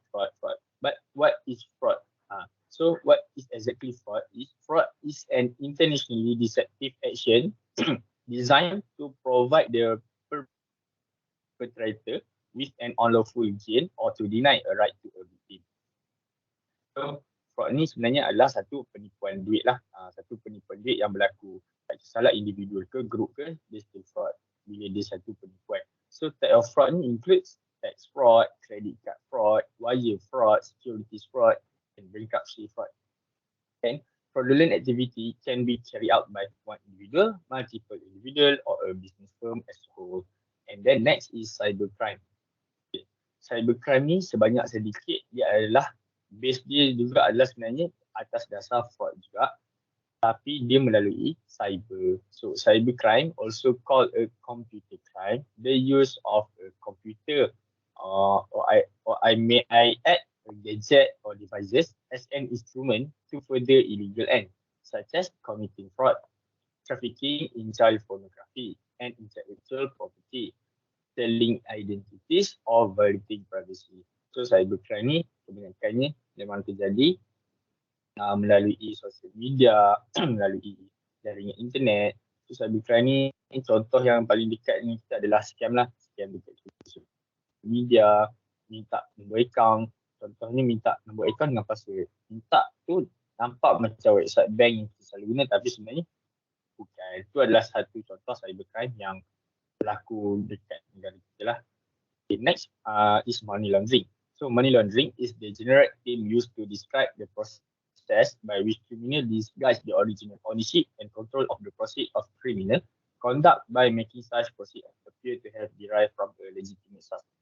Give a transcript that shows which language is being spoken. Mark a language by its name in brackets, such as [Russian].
[English] But what is fraud? So what is exactly fraud? Fraud is an intentionally deceptive action designed to provide the perpetrator with an unlawful gain or to deny a right to a victim. [Malay] So fraud ni sebenarnya adalah satu penipuan duit lah. Satu penipuan duit yang berlaku tak kisahlah individual ke group ke, dia still fraud bila dia satu penipuan. [English] So type of fraud ni includes tax fraud, credit card fraud, wire fraud, securities fraud, and bankruptcy fraud. And fraudulent activity can be carried out by one individual, multiple individual, or a business firm as a whole. And then next is cybercrime. Okay. [Malay] Cybercrime ni sebanyak sedikit dia adalah base dia juga adalah sebenarnya atas dasar fraud juga, tapi dia melalui cyber. [English] So cybercrime also called a computer crime, the use of a computer or I may add a gadget or devices as an instrument to further illegal end, such as committing fraud, trafficking in child pornography and intellectual property, selling identities or violating privacy. [Malay] So cybercrime ni kebanyakannya memang terjadi melalui sosial media, melalui jaringan internet. So cybercrime ni contoh yang paling dekat ni kita adalah scam lah. Scam dekat sosial media, minta nombor akaun Contohnya minta nombor akaun dengan password. Minta tu nampak macam website bank yang kita selalu guna tapi sebenarnya bukan. Itu adalah satu contoh cybercrime yang berlaku dekat negara kita lah. [English] Okay, next is money laundering. So money laundering is the generic term used to describe the process by which criminal disguise the original ownership and control of the proceeds of criminal conduct by making such proceeds appear to have derived from a legitimate source.